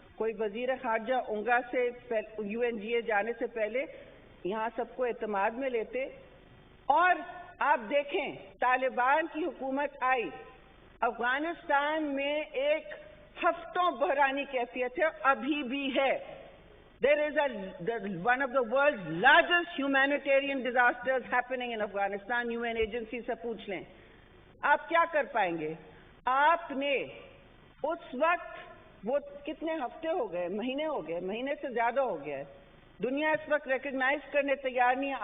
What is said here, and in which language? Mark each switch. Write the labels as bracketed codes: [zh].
[ur] कोई वजीर खारजा उंगा से UNGA जाने से पहले यहाँ सबको एतमाद में लेते, और آپ دیکھیں طالبان کی حکومت آئی، افغانستان میں ایک ہفتوں بحرانی کیفیت ہے، ابھی بھی ہے. [en] There is one of the world's largest humanitarian disasters happening in Afghanistan. [ur] UN agency سے پوچھ لیں. آپ کیا کر پائیں گے؟ آپ نے اس وقت، وہ کتنے ہفتے ہو گئے، مہینے ہو گئے، مہینے سے زیادہ ہو گیا ہے، دنیا اس وقت ریکگنائز کرنے تیار نہیں ہے.